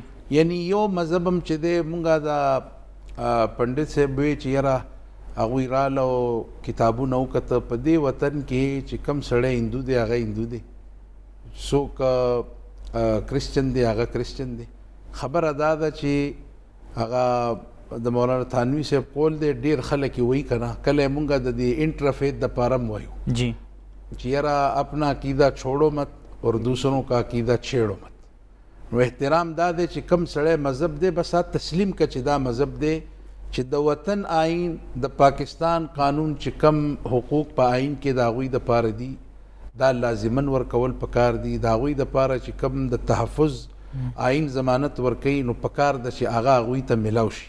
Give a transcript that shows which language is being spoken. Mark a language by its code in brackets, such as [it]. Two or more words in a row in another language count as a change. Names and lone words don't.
[ps] یعنی یو مذهب هم چې دی مونږه دا پنډت صاحب وی چې یاره هغوی راله او کتابونه وکته په دې وطن کې چې کم سړی هندو دی هغه هندو دی څوک کرسچن دی هغه کرسچن دی. خبره دا ده چې هغه د مولانا تھانوي صاحب قول دی ډېر خلک یې وایي که نه کله یې مونږ د دې انټرفیت دپاره هم وایو جی چې یاره [ur] اپنا عقیدہ چھوڑو مت اور دوسروں کا عقیدہ چھیڑو مت. [ps] نو احترام دا دی چې کم سړی مذهب دی بس تسلیم که چې دا مذهب دی چې د وطن آئین د پاکستان قانون چې کم حقوق په آئین کې د هغوی دپاره دي دا لازمن ورکول پکار دي د هغوی دپاره چې کم د تحفظ آئین ضمانت ورکوي نو پکار ده چې هغه هغوی ته میلاو شي.